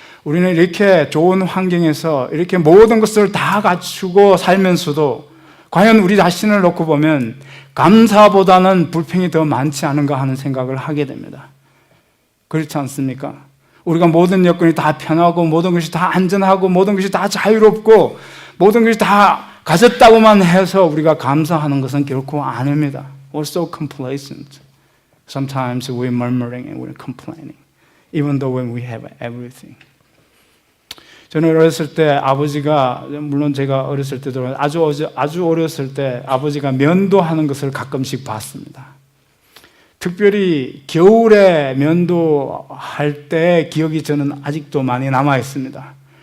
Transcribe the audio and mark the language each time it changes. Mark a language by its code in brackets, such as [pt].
[ko] 우리는 이렇게 좋은 환경에서 이렇게 모든 것을 다 갖추고 살면서도 과연 우리 자신을 놓고 보면 감사보다는 불평이 더 많지 않은가 하는 생각을 하게 됩니다. 그렇지 않습니까? 우리가 모든 여건이 다 편하고 모든 것이 다 안전하고 모든 것이 다 자유롭고 모든 것이 다 가졌다고만 해서 우리가 감사하는 것은 결코 아닙니다. [en] We're so complacent. Sometimes we're murmuring and we're complaining, even though when we have everything. [ko] 저는 어렸을 때 아버지가, 물론 제가 어렸을 때도 아주 어렸을 때 아버지가 면도하는 것을 가끔씩 봤습니다. 특별히 겨울에 면도할 때 기억이 저는 아직도 많이 남아 있습니다.